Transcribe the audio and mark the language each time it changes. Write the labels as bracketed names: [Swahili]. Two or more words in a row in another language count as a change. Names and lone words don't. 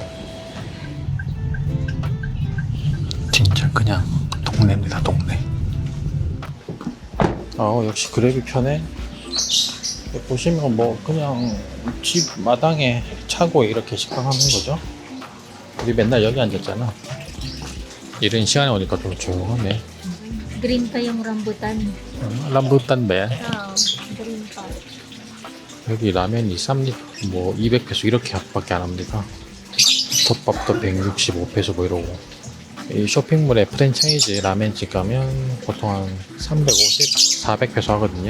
[Korean] 진짜 그냥 동네입니다, 동네. 역시 그랩이 편해. 보시면 뭐 그냥 집 마당에 차고 이렇게 식당하는 거죠. 우리 맨날 여기 앉았잖아. 이런 시간에 오니까 좀 조용하네. [Filipino] Green pa yung rambutan. [Korean] 람부탄 배. [Filipino] Green pa. [Korean] 여기 라면이 쌉니다. 뭐 200페소 이렇게 밖에 안 합니다. 덮밥도 165페소 뭐 이러고. 이 쇼핑몰에 프랜차이즈 라멘집 가면 보통 한 350, 400페소 하거든요.